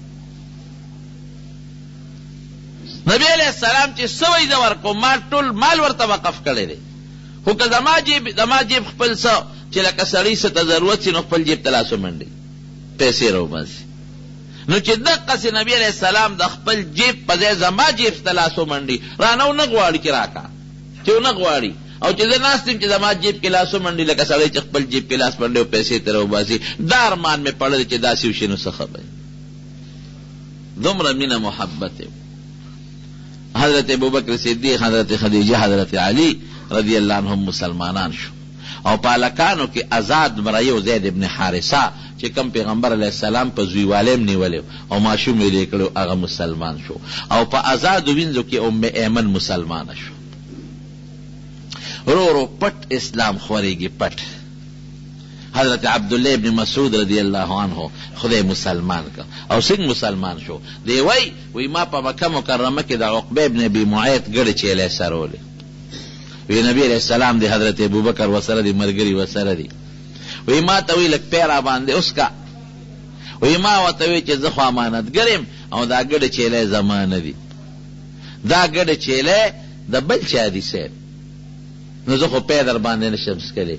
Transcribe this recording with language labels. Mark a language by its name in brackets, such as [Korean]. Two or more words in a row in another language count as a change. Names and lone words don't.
[Pashto] نبی [Arabic] علیہ السلام [Pashto] چې سوي د ورکو مال ټول مال ورته وقف کړی دی خو که زما جیب خپل څه چې لکه سړی څه ته ضرورت شي نو خپل جیب ته لاس ومنډي پیسې راوباسي نو چې دقسې نبی [Arabic] علیہ السلام [Pashto] د خپل جیب په ځای زما جیب ته لاس ومنډي رانه ونه غواړي چې راکا چې ونه غواړي او چې زه ناست یم چې زما جیب کې لاس ومنډي لکه سړی چې خپل جیب کې لاس منډي او پیسې ترې وباسي، دا ارمان مې پړلی چې داسې وشي نو څه خبرې. دومره مینه محبت یې. حضرت ابوبکر صدیق، حضرت خدیجه، حضرت علی [Arabic] رضی اللہ عنہم [Pashto] مسلمانان شو، او پالکانو کې آزاد مرایو زید ابن حارثه چې کم پیغمبر [Arabic] علیہ السلام [Pashto] په زویوالیم نیولیو او ماشوم یې لیکلو هغه مسلمان شو، او په آزادو وینځو کې ام ایمن مسلمانه شو. رو رو پټ اسلام خورېږي پټ. حضرت عبداللہ ابن مسعود [Arabic] رضی اللہ عنہ [Pashto] خدای مسلمان کا، او څنګه مسلمان شو؟ دی وی ما په مکه مکرمه کې د عقبه ابن ابي معيط ګړې چیلې سرولې. وی نبی [Arabic] علیہ السلام [Pashto] دی حضرت ابوبکر وسره دی، مرګري وسره دی. وی ما ته وی لک پیرا باندې اوس کا. وی ما ورته وی چې زه خو امانتګر یم او دا ګړې چیلې زمانه دي، دا ګړې چیلې د بل چا دي سید، نو زه خو پی در باندې نشم څکلی.